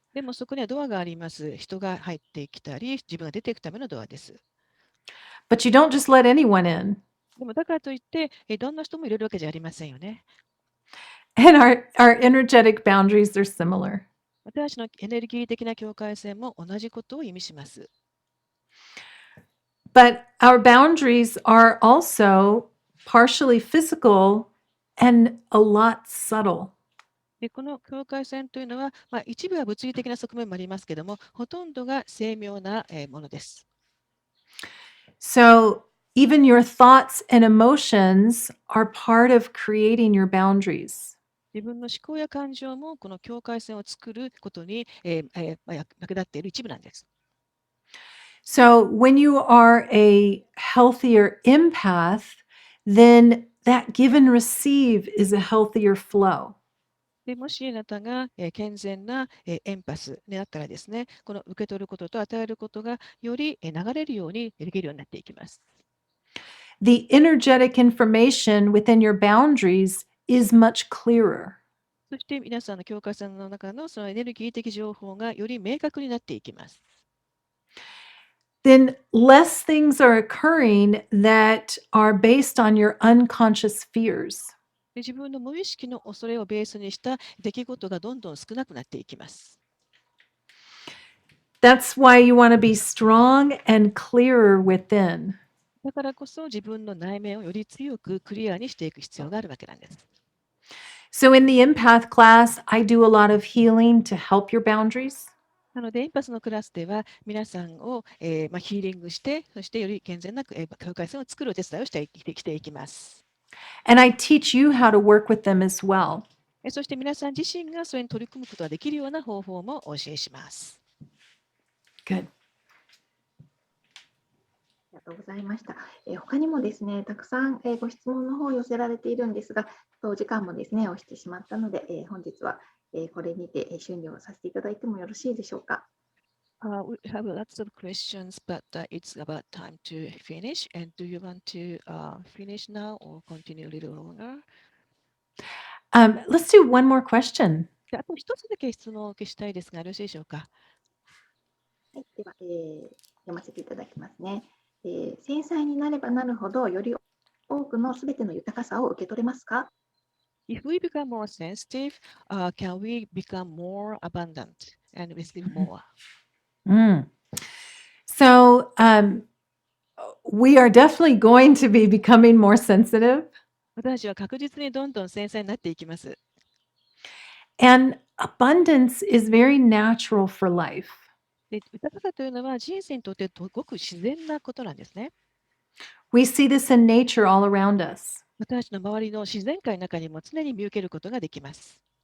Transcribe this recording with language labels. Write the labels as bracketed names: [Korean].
[Japanese] でもそこにはドアがあります。人が入ってきたり、自分が出ていくためのドアです。 [English] But you don't just let anyone in. [Japanese] でもだからといって、どんな人も入れるわけじゃありませんよね。 [English] And our energetic boundaries are similar. [Japanese] 私たちのエネルギー的な境界線も同じことを意味します。 [English] But our boundaries are also partially physical and a lot subtle. [Japanese] でこの境界線というのは、一部は物理的な側面もありますけども、ほとんどが精妙なものです。 [English] So even your thoughts and emotions are part of creating your boundaries. [Japanese] 自分の思考や感情もこの境界線を作ることに、役立っている一部なんです。 [English] So when you are a healthier empath, then that give and receive is a healthier flow. [Japanese] でもしあなたが、健全な、エンパスになったらですね、この受け取ることと与えることがより、流れるようにできるようになっていきます。 [English] The energetic information within your boundaries is much clearer. [Japanese] そして皆さんの境界線の中のそのエネルギー的情報がより明確になっていきます。 [English] Then less things are occurring that are based on your unconscious fears. [Japanese] で自分の無意識の恐れをベースにした出来事がどんどん少なくなっていきます。 [English] That's why you want to be strong and clearer within. [Japanese] だからこそ自分の内面をより強くクリアにしていく必要があるわけなんです。 [English] So in the empath class, I do a lot of healing to help your boundaries. [Japanese] なので、エンパスのクラスでは皆さんを、ヒーリングして、そしてより健全な境界線を作るお手伝いをしていきます。 [English] And I teach you how to work with them as well. [Japanese] そして皆さん自身がそれに取り組むことができるような方法もお教えします。 [English] Good. [Japanese] とうございました。他にもですね、たくさんご質問の方を寄せられているんですが、お時間もですね、押してしまったので、本日はこれにて終了させていただいてもよろしいでしょうか。 [English] We have lots of questions, but it's about time to finish. And do you want to finish now or continue a little longer? Let's do one more question. [Japanese] であと一つだけ質問をお受けしたいですが、よろしいでしょうか。はい、では、読ませていただきますね。繊細になればなるほど、より多くのすべての豊かさを受け取れますか？ [English] If we become more sensitive, can we become more abundant and receive more? Mm. So we are definitely going to be becoming more sensitive, [Japanese] 私たちは確実にどんどん繊細になっていきます。 [English] and abundance is very natural for life. [Japanese] で、豊かさというのは人生にとってごく自然なことなんですね。 [English] We see this in nature all around us. [Japanese] 私たちの周りの自然界の中にも常に見受けることができます。